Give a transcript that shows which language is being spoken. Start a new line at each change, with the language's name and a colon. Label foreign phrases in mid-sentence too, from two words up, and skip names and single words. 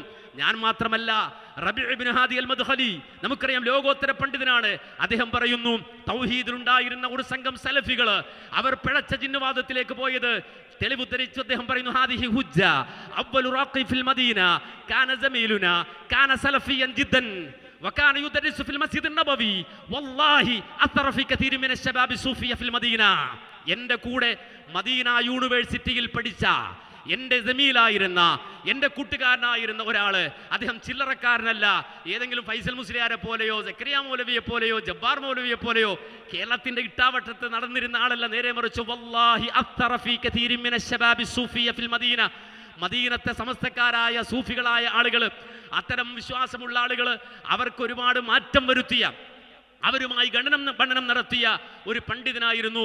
Malayalam: ഞാൻ മാത്രമല്ല, റബീഉ ഇബ്നു ഹാദി അൽ മദ്ഖലി നമുക്കറിയാം, ലോകോത്തര പണ്ഡിതനാണ്. അദ്ദേഹം പറയുന്നു, തൗഹീദിലുണ്ടായിരുന്ന ഒരു സംഘം സലഫികൾ അവർ പിഴച്ച ജിന്നുവാദത്തിലേക്ക് പോയത് തെളിവ് ധരിച്ചു. അദ്ദേഹം പറയുന്നു,
Arabic: هذه حجة أول راقي في المدينة كان زميلنا كان سلفيا جدا وكان يدرس في المسجد النبوي والله اثر في كثير من الشباب الصوفيه في المدينه.
Malayalam: എൻ്റെ കൂടെ മദീന യൂണിവേഴ്സിറ്റിയിൽ പഠിച്ച എൻ്റെ ജമീലായിരുന്ന എൻ്റെ കൂട്ടുകാരനായിരുന്ന ഒരാള്, അദ്ദേഹം ചില്ലറക്കാരനല്ല, ഏതെങ്കിലും ഫൈസൽ മുസ്ലിയാരെ പോലെയോ സക്കരിയ മൗലവിയെ പോലെയോ ജബ്ബാർ മൗലവിയെ പോലെയോ കേരളത്തിന്റെ ഇട്ടാവട്ടത്ത് നടന്നിരുന്ന ആളല്ല, നേരെ മറിച്ച്
Arabic: والله أثر في كثير من الشباب الصوفية في المدينة,
Malayalam: മദീനത്തെ സമസ്തക്കാരായ സൂഫികളായ ആളുകൾ, അത്തരം വിശ്വാസമുള്ള ആളുകൾ അവർക്ക് ഒരുപാട് മാറ്റം വരുത്തിയ, അവരുമായി ഗണനം നടത്തിയ ഒരു പണ്ഡിതനായിരുന്നു.